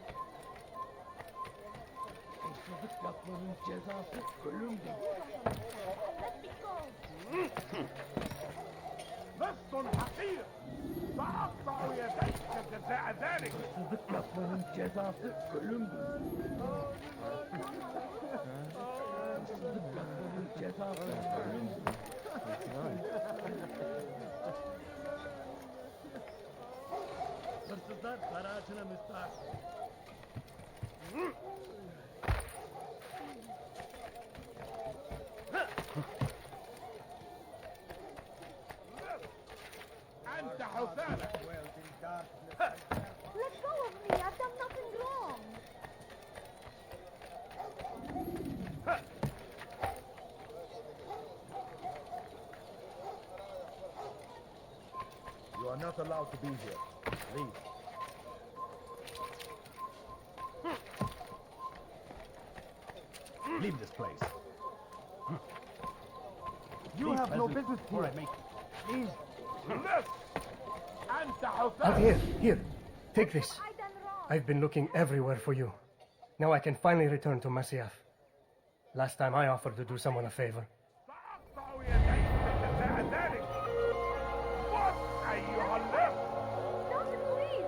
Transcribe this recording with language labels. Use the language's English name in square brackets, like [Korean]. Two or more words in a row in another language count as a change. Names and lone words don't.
[Turkish] Hırsızlık yapmanın cezası ölümdür. [Arabic] لص حقير سأقطع يديك جزاء ذلك. [Turkish] Hırsızlık yapmanın cezası ölümdür. Hırsızlık yapmanın cezası ölümdür. Hırsızlar dar ağacına müstahak. [Arabic] أنت حثالة. [English] Let go of me. I've done nothing wrong. You are not allowed to be here. Leave. Leave this place. You have no business here. Please. [Arabic] أنت حثالة. [English] Altair, here. Take this. I done wrong. I've been looking everywhere for you. Now I can finally return to Masyaf. Last time I offered to do someone a favor. [Arabic] سأقطع يديك جزاء ذلك. موت أيها اللص. [English] Stop it, please.